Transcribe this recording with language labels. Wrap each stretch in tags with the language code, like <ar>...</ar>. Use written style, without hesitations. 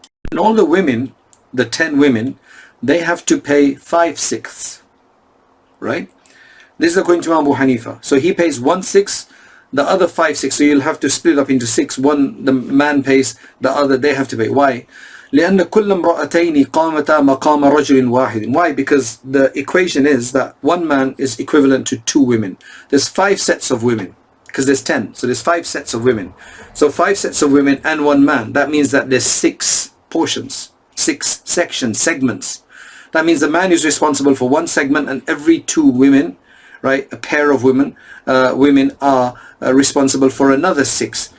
<en>And all the women, the 10 women, they have to pay 5/6, right? This is according to Abu Hanifa. So he pays 1/6, the other 5/6. So you'll have to split up into 6. One the man pays, the other they have to pay. Why?</en> <ar>لأن كل امرأتين قامتا مقام رجل واحد.</ar> <en>Why? Because the equation is that one man is equivalent to 2 women. There's 5 sets of women, because there's 10. So there's 5 sets of women. So 5 sets of women and 1 man. That means that there's 6 portions, 6 sections, segments. That means the man is responsible for 1 segment, and every 2 women, right, a pair of women are responsible for another 6.</en>